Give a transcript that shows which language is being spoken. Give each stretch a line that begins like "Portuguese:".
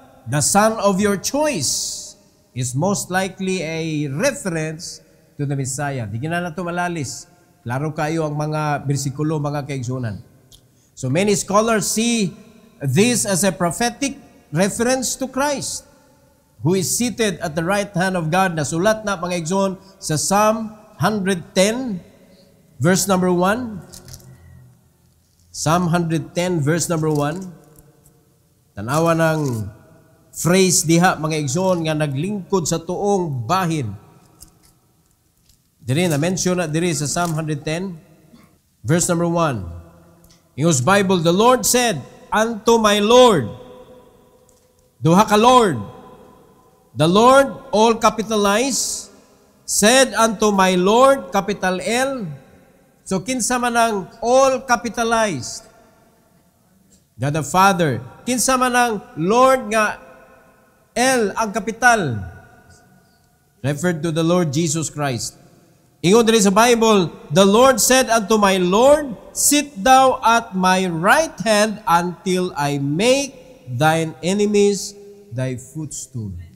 English: The son of your choice is most likely a reference to the Messiah.
Cebuano: Di na nato malalis. Klaro kayo ang mga bersikulo, mga kaigsunan.
English: So many scholars see this as a prophetic reference to Christ, who is seated at the right hand of God.
Cebuano: Nasulat na mga igsoon sa Psalm 110, verse number 1. Psalm 110, verse number 1. Tanawa ng phrase diha mga igsoon nga naglingkod sa tuong bahin. Diri na mention na diri sa Psalm 110, verse number 1.
English: In whose Bible, the Lord said unto my Lord,
Cebuano: Duha ka Lord.
English: The Lord, all capitalized, said unto my Lord, capital L.
Cebuano: So kinsa man ang all capitalized?
English: God the Father.
Cebuano: Kinsa man ang Lord nga L ang kapital?
English: Referred to the Lord Jesus Christ.
Cebuano: Ingon diri sa Bible,
English: the Lord said unto my Lord, sit thou at my right hand until I make thine enemies thy footstool.